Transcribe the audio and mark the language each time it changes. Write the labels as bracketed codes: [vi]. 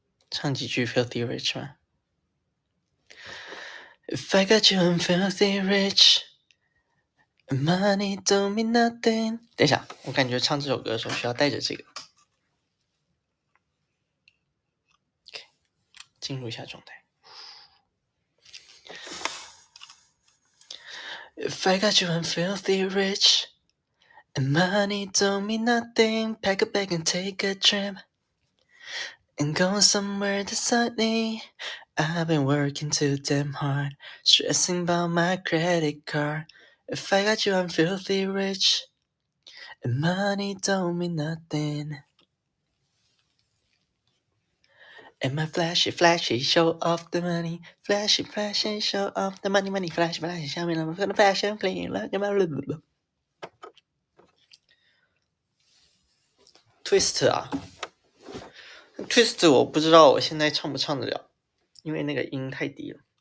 [zh] 唱几句 Filthy Rich 吗？ [en] If I got you I'm filthy rich, money don't mean nothing. [zh] 等一下，我感觉唱这首歌的时候需要带着这个。 Okay, 进入一下状态。 [en] If I got you I'm filthy rich, and money don't mean nothing. Pack a bag and take a trip, and go somewhere that's sunny. I've been working too damn hard, stressing about my credit card. If I got you I'm filthy rich, and money don't mean nothing. And my flashy, flashy, show off the money. Flashy, flashy, show off the money, money. Flashy, flashy, show me love. Gonna fashion, clean, look at my blah. [zh] Twist 啊 ，Twist 我不知道我现在唱不唱得了，因为那个音太低了。